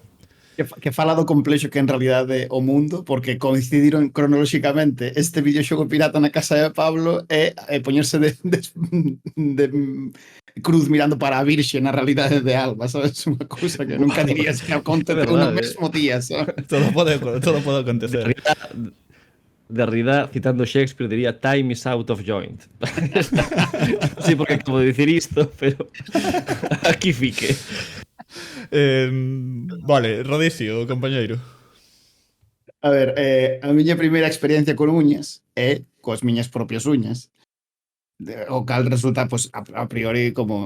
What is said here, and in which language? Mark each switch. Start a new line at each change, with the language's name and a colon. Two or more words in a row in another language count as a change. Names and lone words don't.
Galician: Que fala do complexo que en realidade o mundo, porque coincidiron cronolóxicamente este videoxogo pirata na casa de Pablo e poñerse de cruz mirando para a Virxe na realidade de Alba, sabes? Unha cousa que nunca dirías que aconteceu no verdade, mesmo día, sabes? Todo pode acontecer. Derrida, citando Shakespeare, diría
English: "Time is out of joint".
Galician: Non sei por que acabo de dicir isto, pero aquí fique. Vale, Rodicio, compañeiro. A ver, a miña primeira experiencia con uñas é coas miñas propias uñas. O cal resulta, pues, a priori como...